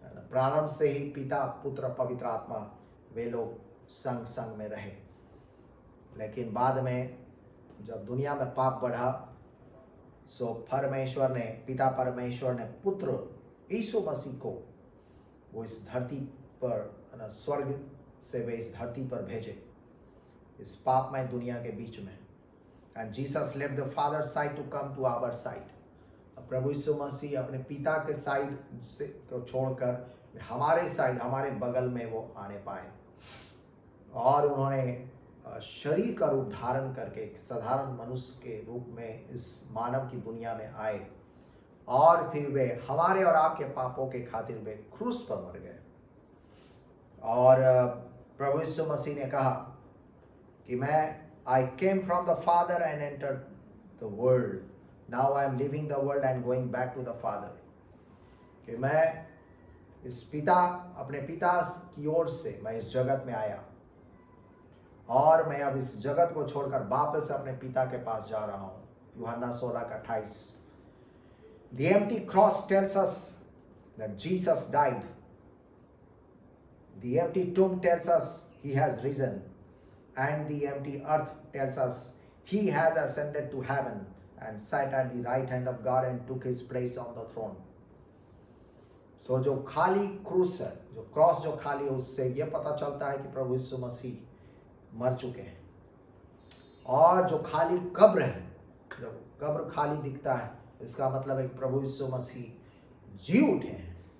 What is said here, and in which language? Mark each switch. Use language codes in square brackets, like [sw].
[hi] प्रारंभ से ही पिता, पुत्र, पवित्र आत्मा वे लोग संग संग में रहे, लेकिन बाद में जब दुनिया में पाप बढ़ा, सो पिता परमेश्वर ने पुत्र यीशु मसीह को वो इस धरती पर, स्वर्ग से वे इस धरती पर भेजे, इस पापमय दुनिया के बीच में। [en] And Jesus left the Father's side to come to our side. [hi] प्रभु यीशु मसीह अपने पिता के साइड से को छोड़कर हमारे साइड, हमारे बगल में वो आने पाए और उन्होंने शरीर का रूप धारण करके एक साधारण मनुष्य के रूप में इस मानव की दुनिया में आए और फिर वे हमारे और आपके पापों के खातिर वे क्रूस पर मर गए। और प्रभु यीशु मसीह ने कहा कि [en] I came from the Father and entered the world. Now I am leaving the world and going back to the Father. [hi] कि मैं अपने पिता की ओर से मैं इस जगत में आया और मैं अब इस जगत को छोड़कर वापस अपने पिता के पास जा रहा हूँ। यूहन्ना 16:28। [en] The empty cross tells us that Jesus died. The empty tomb tells us he has risen. And the empty earth tells us he has ascended to heaven and sat at the right hand of God and took his place on the throne. [hi] So जो खाली क्रूस है, जो cross जो खाली है, उससे ये पता चलता है कि प्रभु यीशु मसीह मर चुके हैं। और जो खाली कब्र है, जब कब्र खाली दिखता है, इसका मतलब है कि प्रभु यीशु मसीह जी उठे हैं।